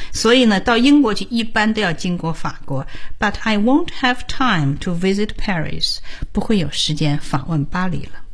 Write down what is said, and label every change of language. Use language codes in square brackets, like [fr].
[zh] 所以呢到英国去一般都要经过法国。 [en] But I won't have time to visit Paris. [zh] 不会有时间访问巴黎了。